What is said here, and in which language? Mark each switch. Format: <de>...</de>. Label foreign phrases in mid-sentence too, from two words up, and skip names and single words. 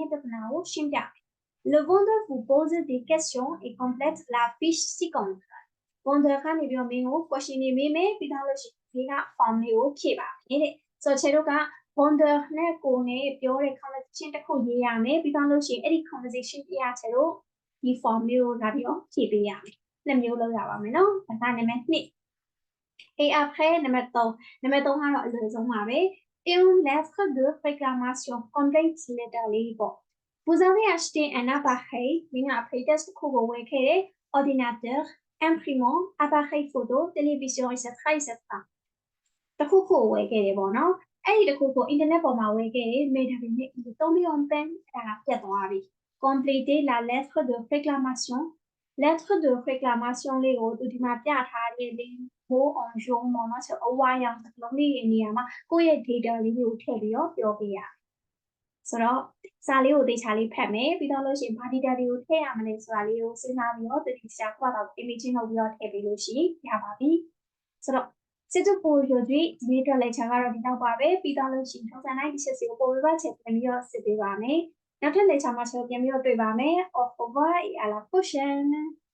<fr>le vendeur vous pose des questions et complète la fiche ci-contre</fr> <my>bonder ကနေပြီးတော့မင်းကို question တွေမေးမယ်ပြီးတော့လို့ရှိရင်ဒီက form လေးကိုဖြည့်ပါမယ်တဲ့ဆိုတော့ချေတို့က bonder နဲ့ကိုနဲ့ပြောတဲ့ conversation တစ်ခုရေးရမယ်ပြီးတော့လို့ရှိရင်အဲ့ဒီ conversation ပြရချေတို့ဒီ form လေးကိုလာပြီးတော့ဖြည့်ပေးရ မယ်နှစ်မျိုးလုပ်ရပါမယ်နော်ဒါကနံပါတ်2</my> <fr>et après numéro 3</fr> <my>ကတော့အလွယ်ဆုံးပါပဲ</my> <fr>une lettre de réclamation</fr> <en>complete letter</en> <my>လေးပေါ့</my> <fr>vous avez acheté un appareil</fr> <my>မင်းက appareil test တစ်ခုကိုဝယ်ခဲ့တယ်</my> <fr>ordinateur imprimant appareil photo télévision etc etc</fr> <my>တစ်ခုခုဝယ်ခဲ့တယ်ပေါ့နော်အဲ့ဒီတစ်ခုကို internet ပေါ်မှာဝယ်ခဲ့တယ်မေဒါပေမဲ့ဒီ3 million pen အဲ့ဒါပြတ်သွားပြီ</my> <fr>compléter la lettre de réclamation lettre de réclamation</fr> <my>လေးကိုသူဒီမှာပြထားတဲ့လေးမိုးအောင်ရုံးပေါ့နော်ဆိုအဝါရောင်စလုံးလေးနေရာမှာကို ယ့်ရဲ့ data လေးကိုထည့်ပြီးတော့ပြောပြရဆိုတော့စာလေးကိုသေချာလေးဖတ်မယ်ပြီးတော့လို့ရှိရင်ဘာ data တွေကိုထည့်ရမလဲဆိုတာလေးကိုစဉ်းစားပြီးတော့တတိချာခွာတော့ imaging လုပ်ပြီးတော့ထည့်ပေးလို့ရှိရင်ရပါပြီဆိုတော့</my> <fr>C'est tout pour aujourd'hui</fr> <my>ဒီနေ့အတွက် lecture ကတော့ဒီလောက်ပါပဲပြီးတော့လို့ရှိရင်ထုံးစံတိုင်းဒီချက်စီကိုပို့ပြီးတော့ချက်ပြန်ပြီးတော့စစ်ပေးပါမယ်နောက်ထပ် lecture မှာဆက်ပြန်ပြီးတော့တွေ့ပါမယ်</my> <fr>Au revoir et à la prochaine</fr>